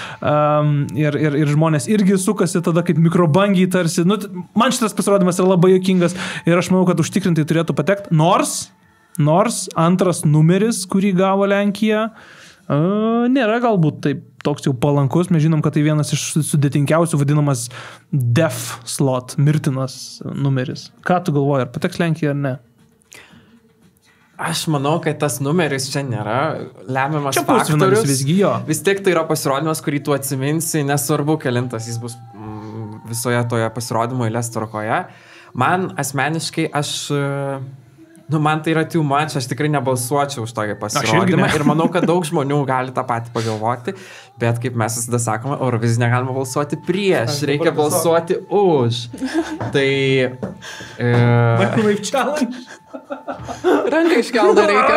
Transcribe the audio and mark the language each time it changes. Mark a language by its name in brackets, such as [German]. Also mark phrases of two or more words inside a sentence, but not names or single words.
[Lithuanian] Ir žmonės irgi sukasi tada kaip mikrobangiai tarsi. Man šitas pasirodymas yra labai juokingas ir aš manau, kad užtikrintai turėtų patekti. Nors antras numeris, kurį gavo Lenkija, nėra galbūt taip toks jau palankus. Mes žinom, kad tai vienas iš sudėtingiausių vadinamas [English] death slot, [Lithuanian] mirtinas numeris. Ką tu galvoji, ar pateks Lenkija ar ne? Aš manau, kad tas numeris čia nėra lemiamas čia faktorius. Visgi jo. Vis tiek tai yra pasirodymas, kurį tu atsiminsi, nesvarbu, kelintas jis bus visoje toje pasirodymo eilės tvarkoje. Man asmeniškai, man tai yra [English] too much, [Lithuanian] aš tikrai nebalsuočiau už tokį pasirodymą ir manau, kad daug žmonių gali tą patį pagalvoti, bet kaip mes visada sakome, Euroviziją negalima balsuoti prieš, reikia balsuoti už. Tai... [English] Microwave challenge. [Lithuanian] Ranką iškeldą reikia.